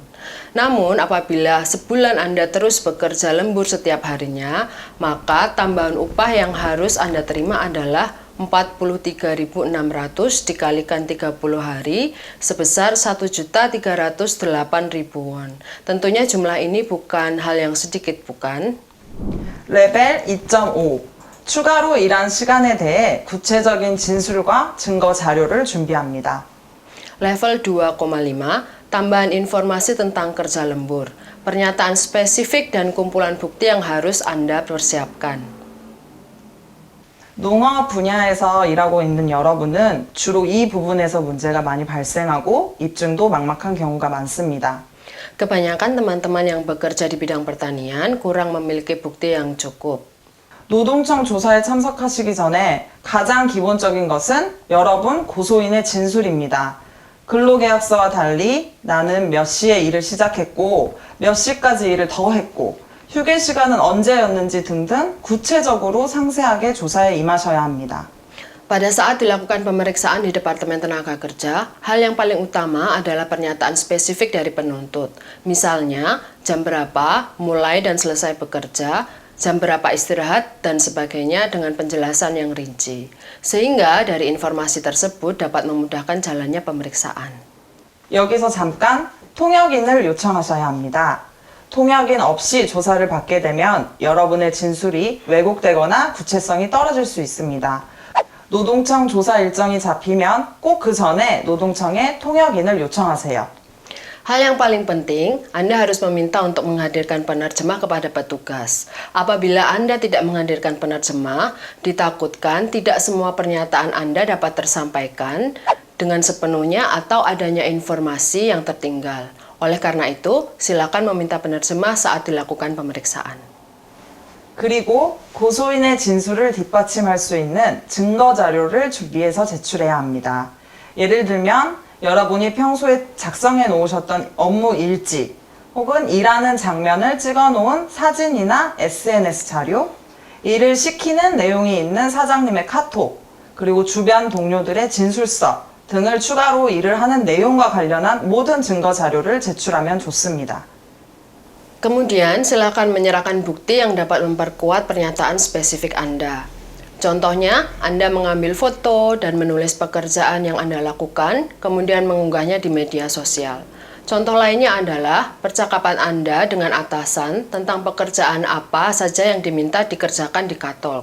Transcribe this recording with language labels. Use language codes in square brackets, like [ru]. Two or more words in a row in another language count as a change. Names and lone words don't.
[id] Namun apabila sebulan Anda terus bekerja lembur setiap harinya, maka tambahan upah yang harus Anda terima adalah 43.600 dikalikan 30 hari sebesar 1.308.000 won. Tentunya jumlah ini bukan hal yang sedikit, bukan? [ko] 레벨 2.5, 추가로 일한 시간에 대해 구체적인 진술과 증거 자료를 준비합니다. [id] Level 2,5, tambahan informasi tentang kerja lembur, pernyataan spesifik dan kumpulan bukti yang harus Anda persiapkan. [ko] 농업 분야에서 일하고 있는 여러분은 주로 이 부분에서 문제가 많이 발생하고 입증도 막막한 경우가 많습니다. [id] Kebanyakan teman-teman yang bekerja di bidang pertanian kurang memiliki bukti yang cukup. [ko] 노동청 조사에 참석하시기 전에 가장 기본적인 것은 여러분 고소인의 진술입니다. 근로계약서와 달리 나는 몇 시에 일을 시작했고 몇 시까지 일을 더 했고 휴게 시간은 언제였는지 등등 구체적으로 상세하게 조사에 임하셔야 합니다. [id] Pada saat dilakukan pemeriksaan di Departemen Tenaga Kerja, hal yang paling utama adalah pernyataan spesifik dari penuntut. Misalnya, jam berapa, mulai dan selesai bekerja, jam berapa istirahat, dan sebagainya dengan penjelasan yang rinci. Sehingga dari informasi tersebut dapat memudahkan jalannya pemeriksaan. [ko] 여기서 잠깐 통역인을 요청하셔야 합니다. 통역인 없이 조사를 받게 되면 여러분의 진술이 왜곡되거나 구체성이 떨어질 수 있습니다. 노동청 조사 일정이 잡히면 꼭 그 전에 노동청에 통역인을 요청하세요. [id] Hal yang paling penting, Anda harus meminta untuk menghadirkan penerjemah kepada petugas. Apabila Anda tidak menghadirkan penerjemah, ditakutkan tidak semua pernyataan Anda dapat tersampaikan dengan sepenuhnya atau adanya informasi yang tertinggal. Oleh karena itu, silakan meminta penerjemah saat dilakukan pemeriksaan. [ko] 그리고 고소인의 진술을 뒷받침할 수 있는 증거 자료를 준비해서 제출해야 합니다. 예를 들면 여러분이 평소에 작성해 놓으셨던 업무 일지 혹은 일하는 장면을 찍어 놓은 사진이나 SNS 자료, 일을 시키는 내용이 있는 사장님의 카톡, 그리고 주변 동료들의 진술서 등을 추가로 일을 하는 내용과 관련한 모든 증거 자료를 제출하면 좋습니다. [id] Kemudian, silakan menyerahkan bukti yang dapat memperkuat pernyataan spesifik Anda. Contohnya, Anda mengambil foto dan menulis pekerjaan yang Anda lakukan, kemudian mengunggahnya di media sosial. Contoh lainnya adalah percakapan Anda dengan atasan tentang pekerjaan apa saja yang diminta dikerjakan di Katalog.